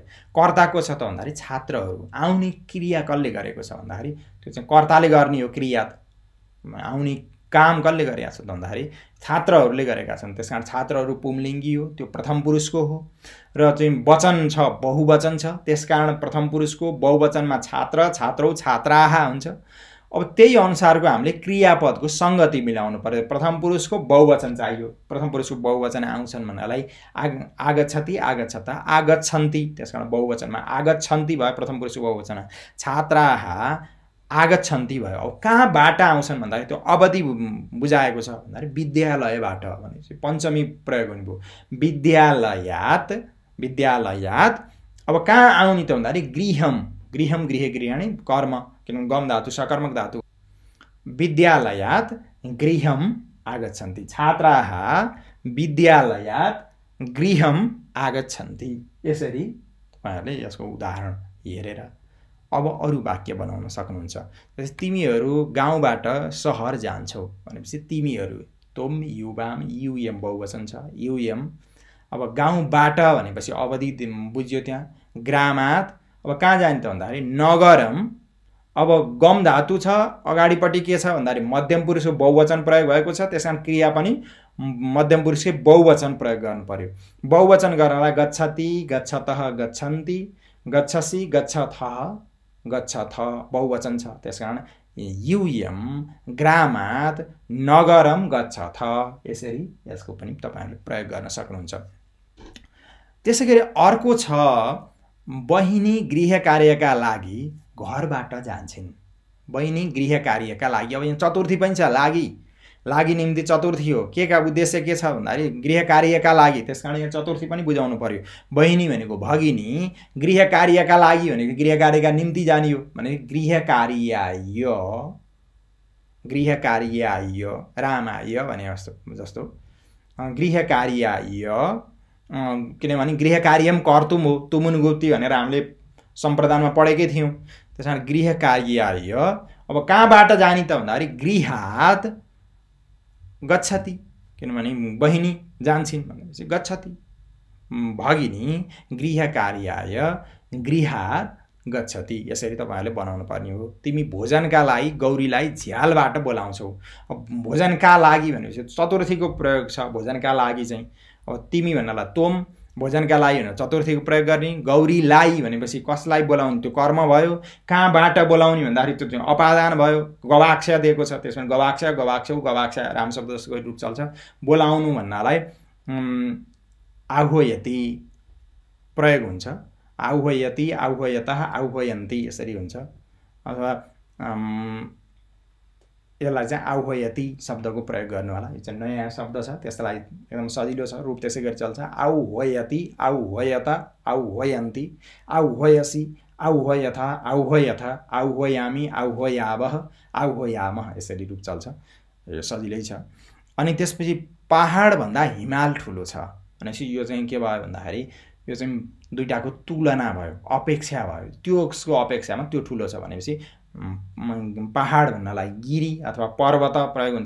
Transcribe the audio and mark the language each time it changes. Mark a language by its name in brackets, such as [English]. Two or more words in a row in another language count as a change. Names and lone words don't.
[Nepali] कर्ता को छ त भन्दाखेरि छात्रहरू। आउने क्रिया कसले गरेको छ भन्दाखेरि त्यो चाहिँ कर्ताले गर्ने हो क्रिया। आउने काम कसले गरेका छ त भन्दाखेरि छात्रहरूले गरेका छन्। त्यसकारण छात्रहरू पुंलिङ्गी हो, त्यो प्रथम पुरुषको हो। र चाहिँ वचन छ, बहुवचन छ, त्यसकारण प्रथम पुरुषको, बहुवचनमा [Sanskrit] छात्र, छात्रौ, छात्राः [Nepali] हुन्छ। अब त्यही अनुसारको हामीले क्रियापदको सङ्गति मिलाउनु पर्यो। प्रथम पुरुषको बहुवचन चाहियो, प्रथम पुरुषको बहुवचन आउँछन् भन्नलाई [Sanskrit] आगच्छति, आगच्छता, आगच्छन्ति, [Nepali] त्यसकारण बहुवचनमा आगच्छन्ति भयो प्रथम पुरुषको बहुवचन। [Sanskrit] छात्राः आगच्छन्ति [Nepali] भयो। अब कहाँबाट आउँछन् भन्दाखेरि त्यो अवधि बुझाएको छ भन्दाखेरि विद्यालयबाट भनेपछि पञ्चमी प्रयोग हुने भयो। [Sanskrit] विद्यालयात्, विद्यालयात्। [Nepali] अब कहाँ आउने त भन्दाखेरि [Sanskrit] गृहम, गृहम गृहे गृहिणी [Nepali] कर्म, किनभने गम धातु सकर्मक धातु। [Sanskrit] विद्यालयात् गृहम आगच्छन्ति, छात्राः विद्यालयात् गृहम आगच्छन्ति। [Nepali] यसरी तपाईहरुले यसको उदाहरण हेरेर अब अरु वाक्य बनाउन सक्नुहुन्छ। जस्तै तिमीहरू गाउँबाट शहर जान्छौ भनेपछि तिमीहरू, [Sanskrit] तुम, युवाम, युएम [Nepali] बहुवचन छ, युएम। अब गाउँबाट भनेपछि अवधि बुझ्यो त्यहाँ। ग्रामात् अब कहाँ जाने त भन्दाखेरि नगरम। अब गम धातु छ, अगाडिपट्टि के छ भन्दाखेरि मध्यम पुरुषको बहुवचन प्रयोग भएको छ, त्यसकारण क्रिया पनि मध्यम पुरुषकै बहुवचन प्रयोग गर्नु पर्यो। बहुवचन गर्नलाई [Sanskrit] गच्छति, गच्छतः, गच्छन्ति, गच्छसि, गच्छथः, गच्छथ [Nepali] बहुवचन छ, त्यसकारण [Sanskrit] युयम ग्रामात् नगरम गच्छथ। [Nepali] यसरी यसको पनि तपाईहरुले प्रयोग गर्न सक्नुहुन्छ। त्यसैगरी अर्को छ बहिनी गृह कार्यका लागि घरबाट जान्छन्। बहिनी गृह कार्यका लागि, अब यहाँ चतुर्थी पनि छ, लागि निम्ति चतुर्थी हो। के का उद्देश्य के छ भन्दाखेरि गृह कार्यका लागि, त्यसकारण यहाँ चतुर्थी पनि बुझाउनु पर्यो। बहिनी भनेको भगिनी, गृह कार्यका लागि भनेको गृह कार्यका निम्ति जाने हो भने [Sanskrit] गृह कार्याय, गृह कार्याय, रामाय [Nepali] भने जस्तो [Sanskrit] गृह कार्याय, [Nepali] किनभने [Sanskrit] गृह कार्यम कर्तुम [Nepali] हो, तुमुन गुप्ती भनेर हामीले सम्प्रदानमा पढेकै थियौँ। त्यसकारण गृह कार्याय। अब कहाँबाट जाने त भन्दाखेरि [Sanskrit] गृहात् गच्छति, [Nepali] किनभने बहिनी जान्छन् भनेपछि गच्छति। [Sanskrit] भगिनी गृह कार्याय गृहात् गच्छति। [Nepali] यसरी तपाईहरुले बनाउनु पर्ने हो। तिमी भोजनका लागि गौरीलाई झ्यालबाट बोलाउँछौ। अब भोजनका लागि भनेपछि चतुर्थीको प्रयोग छ। भोजनका लागि चाहिँ अब तिमी भन्नलाई तोम, भोजनका लागि भनेर चतुर्थीको प्रयोग गर्ने। गौरीलाई भनेपछि कसलाई बोलाउने, त्यो कर्म भयो। कहाँबाट बोलाउने भन्दाखेरि त्यो अपादान भयो, गवाक्ष दिएको छ, त्यसमा [Sanskrit] गवाक्ष, गवाक्षौ, गवाक्ष [Nepali] राम शब्द जसको रूप चल्छ। बोलाउनु भन्नलाई आह्वयति प्रयोग हुन्छ। [Sanskrit] आह्वयति, आह्वयतः, आह्वयन्ति यसरी हुन्छ। [Nepali] अथवा यसलाई चाहिँ आह्वयति शब्दको प्रयोग गर्नु होला। यो चाहिँ नयाँ शब्द छ, त्यसलाई एकदम सजिलो छ, रूप त्यसै गरी चल्छ। [Sanskrit] आह्वयति, आह्वयत, आह्वयन्ति, आह्वयसि, आह्वयथ, आह्वयथ, आह्वयामि, आह्वयावः, आह्वयामः यसरी रूप चल्छ। [Nepali] यो सजिलै छ। अनि त्यसपछि पहाड भन्दा हिमाल ठुलो छ भनेपछि यो चाहिँ के भयो भन्दाखेरि यो चाहिँ दुईटाको तुलना भयो, अपेक्षा भयो। त्यसको अपेक्षामा त्यो ठुलो छ भनेपछि पहाड भन्नलाई गिरी अथवा पर्वत प्रयोग हुन्छ।